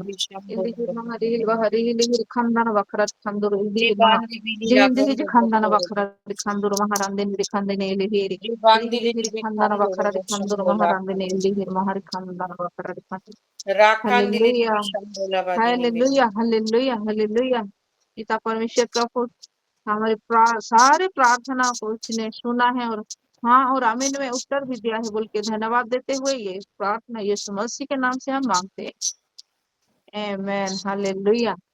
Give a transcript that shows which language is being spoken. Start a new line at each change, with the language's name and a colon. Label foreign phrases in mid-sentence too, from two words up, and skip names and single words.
Hindi: bidi shambolo. ilihir mahari bahari ilihir khandana bakara dikhanduru ilihir maha Ribandi bidi jihindi akondo dikhandana bokoro. bakara dikhanduru maharandini dikhandini ilihiri Ribandi ilihir bidi khandana kandoro bakara bo dikhanduru shambola maharandini kandi. ilihir mahari khandana bakara dikhanduru Rakandi bidi Hallelujah shambola badi nime. Hallelujah Hallelujah Hallelujah पिता परमेश्वर प्रभु हमारे सारे प्रार्थना को उसने सुना है और हाँ और आमीन में उत्तर भी दिया है बोल के धन्यवाद देते हुए ये प्रार्थना यीशु मसीह के नाम से हम मांगते हैं आमेन हालेलुया